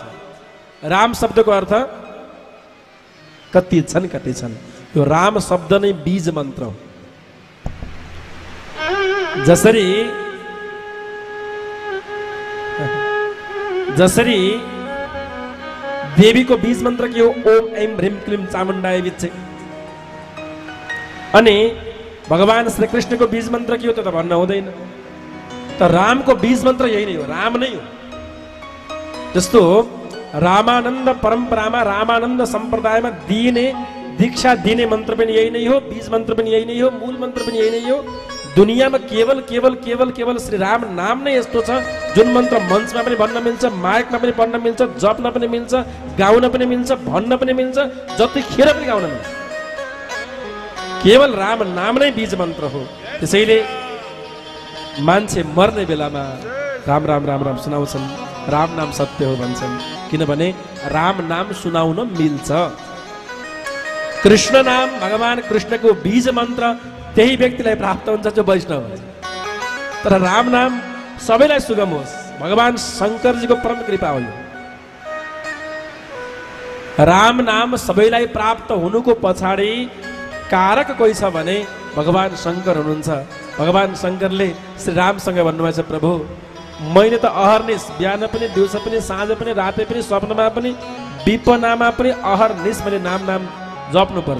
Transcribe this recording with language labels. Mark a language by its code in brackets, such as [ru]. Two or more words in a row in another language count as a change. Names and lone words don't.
[ne] राम शब्दको अर्थ कति छन्। यो राम शब्द नै बीज मन्त्र हो। जसरी देवीको बीज मन्त्र के हो [sa] ओम ऐम ह्रीम क्लीम चामुण्डाय विच्छे, [ne] अनि भगवान श्री कृष्णको बीज मन्त्र के हो त्यो त भन्न हुँदैन। त रामको बीज मन्त्र यही नै हो, राम नै हो। जस्तो रामानन्द परम्परामा रामानन्द सम्प्रदायमा दिने दीक्षा दिने मन्त्र पनि यही नै हो, बीज मन्त्र पनि यही नै हो, मूल मन्त्र पनि यही नै हो। दुनियाँमा केवल केवल केवल केवल श्री राम नाम नै यस्तो छ जुन मन्त्र मञ्चमा पनि भन्न मिल्छ, माइकमा पनि पढ्न मिल्छ, जप्न पनि मिल्छ, गाउन पनि मिल्छ, भन्न पनि मिल्छ, जतिखेर पनि गाउन मिल्छ। केवल राम नाम नै बीज मन्त्र हो। त्यसैले मान्छे मर्ने बेलामा राम राम राम राम सुनाउँछन्, राम नाम सत्य हो भन्छन्, किनभने राम नाम सुनाउन मिल्छ। कृष्ण नाम भगवान कृष्णको बीज मन्त्र त्यही व्यक्तिलाई प्राप्त हुन्छ जो वैष्णव हुन्छ। तर राम नाम सबैलाई सुगम होस्, भगवान शङ्करजीको परम कृपा हो। राम नाम सबैलाई प्राप्त हुनुको पछाडि कारक कोही छ भने भगवान शङ्कर हुनुहुन्छ। भगवान शङ्करले श्री रामसँग भन्नुभएछ, प्रभु मैले त अहर्निश बिहान पनि दिउँसो पनि साँझ पनि रातै पनि स्वप्नमा पनि विपनामा पनि अहर्निश मैले नाम नाम जप्नुपर्छ।